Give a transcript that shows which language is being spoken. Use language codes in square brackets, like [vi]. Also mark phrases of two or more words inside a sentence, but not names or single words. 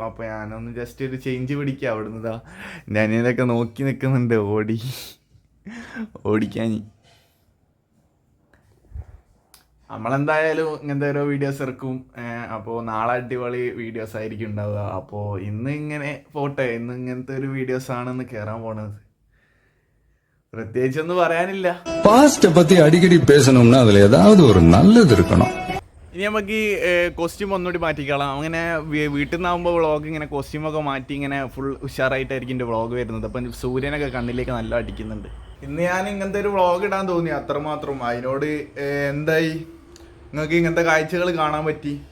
[ml] അപ്പോൾ ഞാനൊന്ന് ജസ്റ്റ് ഒരു ചേഞ്ച് പിടിക്കുക. അവിടെ നിന്നതാ ഞാനിതൊക്കെ നോക്കി നിൽക്കുന്നുണ്ട് ഓടിക്കാൻ. നമ്മളെന്തായാലും ഇങ്ങനത്തെ ഓരോ വീഡിയോസ് ഇറക്കും. അപ്പോൾ നാളെ അടിപൊളി വീഡിയോസ് ആയിരിക്കും ഉണ്ടാവുക. അപ്പോൾ ഇന്ന് ഇങ്ങനെ പോട്ടെ, ഇന്ന് ഇങ്ങനത്തെ ഒരു വീഡിയോസ് ആണെന്ന് കയറാൻ പോണത്. പ്രത്യേകിച്ചൊന്നും പറയാനില്ല. [ta] பாஸ்ட பத்தி அடிக்கடி பேசணும்னா அதுல ஏதாவது ஒரு நல்லது இருக்கணும். [ml] ഇനി നമുക്ക് ഈ കോസ്റ്റ്യൂം ഒന്നുകൂടി മാറ്റിക്കളാം. അങ്ങനെ വീട്ടിൽ നിന്നാകുമ്പോൾ വ്ളോഗ് ഇങ്ങനെ കോസ്റ്റ്യൂമൊക്കെ മാറ്റി ഇങ്ങനെ ഫുൾ ഉഷാറായിട്ടായിരിക്കും എൻ്റെ വ്ളോഗ് വരുന്നത്. അപ്പം സൂര്യനൊക്കെ കണ്ണിലേക്ക് നല്ല അടിക്കുന്നുണ്ട്. ഇന്ന് ഞാൻ ഇങ്ങനത്തെ ഒരു വ്ളോഗ് ഇടാൻ തോന്നി, അത്രമാത്രം. അതിനോട് എന്തായി, നിങ്ങൾക്ക് ഇങ്ങനത്തെ കാഴ്ചകൾ കാണാൻ പറ്റി.